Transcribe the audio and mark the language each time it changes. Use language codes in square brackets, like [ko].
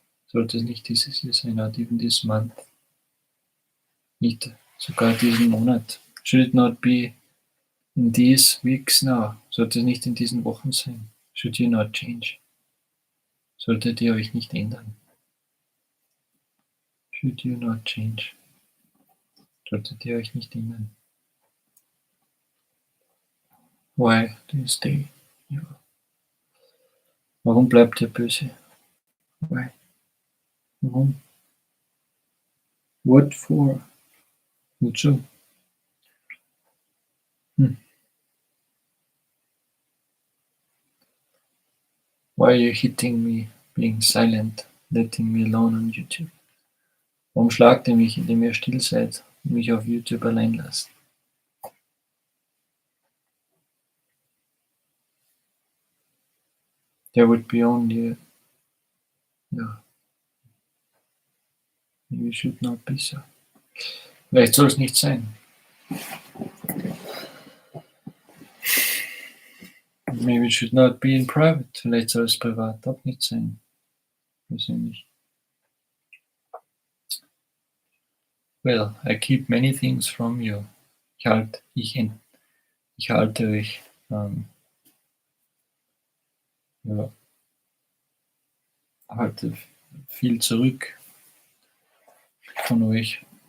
[de] Sollte es nicht dieses Jahr sein? [en] Not even this month? [de] Nicht sogar diesen Monat? [en] Should it not be in these weeks now? [de] Sollte es nicht in diesen Wochen sein? [en] Should you not change? [de] Solltet ihr euch nicht ändern? [en] Should you not change? [de] Solltet ihr euch nicht ändern? [en] Why do you stay? [de] Warum bleibt ihr böse? [en] Why? [de] Warum? [en] What for? [de] Wozu? [en] Why are you hitting me, being silent, letting me alone on YouTube? [de] Warum schlagt ihr mich, indem ihr still seid und mich auf YouTube allein lasst? [en] There would be only maybe it should not be so. [de] Vielleicht soll es nicht sein. [en] Maybe it should not be in private. [de] Vielleicht soll es privat auch nicht sein. Persönlich. [en] Well, I keep many things from you. [de] Ich halte euch halte viel zurück von euch.